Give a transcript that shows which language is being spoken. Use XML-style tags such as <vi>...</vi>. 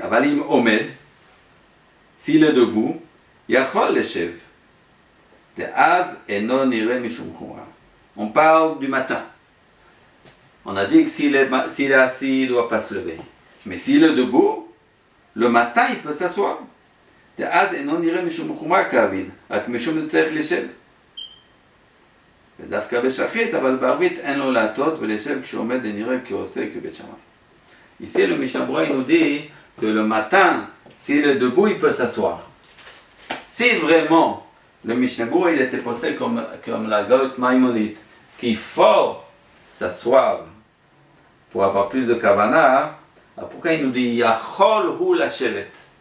<he>Avalim omed,</he> <fr>s'il est debout,</fr> <he>yachol leshev. Te'az eno nire mishum chumra.</he> <fr>On parle du matin. On a dit que s'il est assis, il ne doit pas se lever. Mais s'il est debout, le matin, il peut s'asseoir.</fr> <he>ואז אינו נראה משום חומרה כאבין, רק משום זה צריך לשב. ודווקא בשחרית, אבל בערבית אין לו להטות ולשב כשעומד ונראה כעושה כבית שמאי.</he> <fr>Ici, le Mishnah Berurah nous dit que le matin, s'il est debout, il peut s'asseoir. Si vraiment le Mishnah Berurah il était posé comme la Got Maïmonide, qu'il faut s'asseoir pour avoir plus de kavana, pourquoi il nous dit Yachol hu lashevet?</fr>